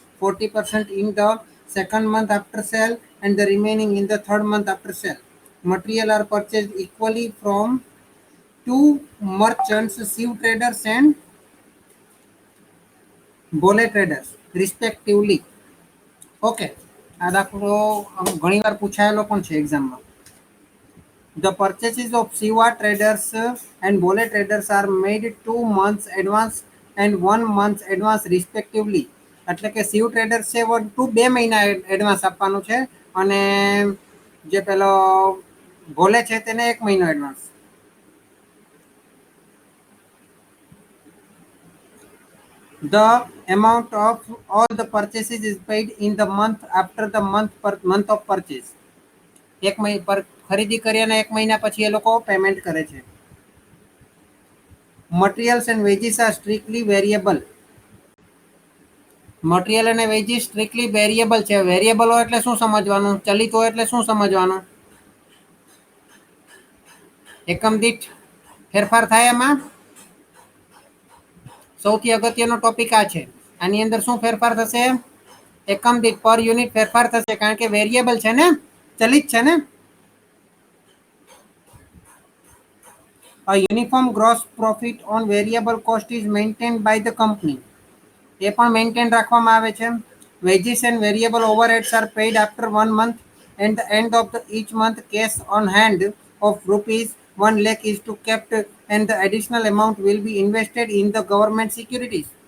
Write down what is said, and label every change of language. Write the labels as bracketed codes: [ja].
[en] 40% in the second month after sale, and the remaining in the third month after sale. Material are purchased equally from two merchants, Shiv Traders and Bole Traders, respectively. [gu] Okay, આ દાખલો ઘણીવાર પૂછાયેલો પણ છે એક્ઝામમાં. [en] The purchases of Shiva Traders and Bole Traders are made 2 months advance and 1 month advance respectively. [gu] એટલે કે Shiv traders છે બે મહિના એડવાન્સ આપવાનું છે અને જે પેલો ભોલે છે તેને 1 મહિનો advance. [en] The amount of all the purchases is paid in the month after the month of purchase. [gu] એક મહિના પર ખરીદી કરી અને 1 મહિના પછી એ લોકો પેમેન્ટ કરે છે. [en] Materials and wages are strictly variable. [gu] Material અને વેજીસ સ્ટ્રિક્ટલી વેરિયેબલ છે. વેરિયેબલ હોય એટલે શું સમજવાનું? ચલિત હોય એટલે શું સમજવાનું? એકમ દીઠ ફેરફાર થાય એમાં. સૌથી અગત્યનો ટોપિક આ છે. આની અંદર શું ફેરફાર થશે? એકમ દીઠ પર યુનિટ ફેરફાર થશે, કારણ કે વેરિયેબલ છે ને, ચલિત છે ને. [en] A uniform gross profit on variable cost is maintained by the company. [gu] એ પણ મેન્ટેન રાખવામાં આવે છે. [en] Wages and variable overheads are paid after 1 month, and the end of each month cash on hand of rupees 1 lakh is to kept, and the additional amount will be invested in the government securities.